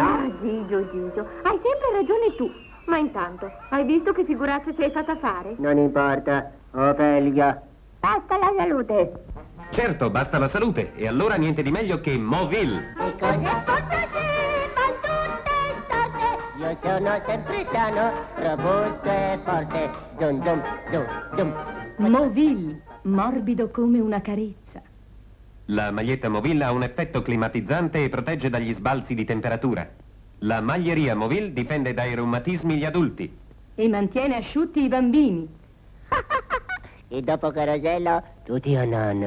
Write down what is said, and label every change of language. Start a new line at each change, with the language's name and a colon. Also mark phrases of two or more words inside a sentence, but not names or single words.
Italian: Ah, Gigio, hai sempre ragione tu. Ma intanto, hai visto che figuraccia ci hai fatta fare? Non importa, Ofelia. Basta la salute. Certo, basta la salute, e allora niente di meglio che Moville. E cose fanno tutte storte. Io sono sempre sano, robusto e forte. Zum zum zum zum. Moville, morbido come una carezza. La maglietta Moville ha un effetto climatizzante e protegge dagli sbalzi di temperatura. La maglieria Moville difende dai reumatismi gli adulti. E mantiene asciutti i bambini. E dopo Carosello, tutti a nonna.